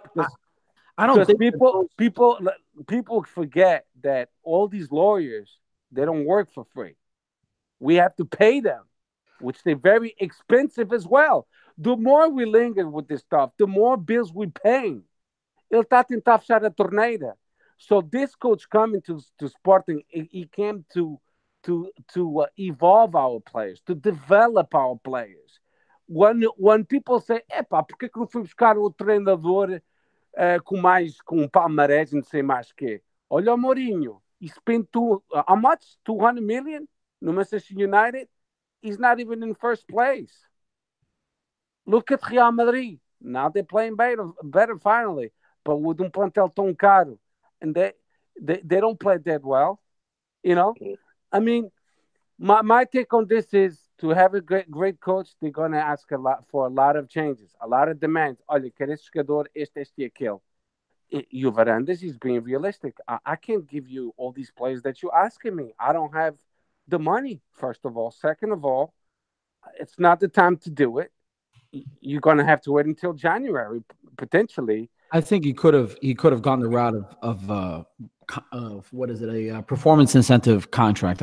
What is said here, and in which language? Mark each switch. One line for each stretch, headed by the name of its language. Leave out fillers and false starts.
English: Because I don't think people forget that all these lawyers, they don't work for free. We have to pay them, which they're very expensive as well. The more we linger with this stuff, the more bills we pay.
Portuguese: Ele está a tentar fechar a torneira.
English: So this coach coming to Sporting, he came to evolve our players, to develop our players. When people say,
Portuguese: epá, por que não fui buscar o treinador com palmarés e não sei mais quê? Olha o Mourinho.
English: He spent how much? 200 million no Manchester United? He's not even in first place. Look at Real Madrid. Now they're playing better finally. But with
Portuguese: plantel tão caro.
English: And they don't play that well. You know? I mean, my take on this is to have a great coach, they're going to ask for a lot of changes, a lot of demands.
Portuguese: Olha, quer este jogador, este e aquele.
English: E o Varandas is being realistic. I can't give you all these players that you're asking me. I don't have the money, first of all. Second of all, it's not the time to do it. You're going to have to wait until January, potentially. I think he could have gone the route of what is it, a performance incentive contract.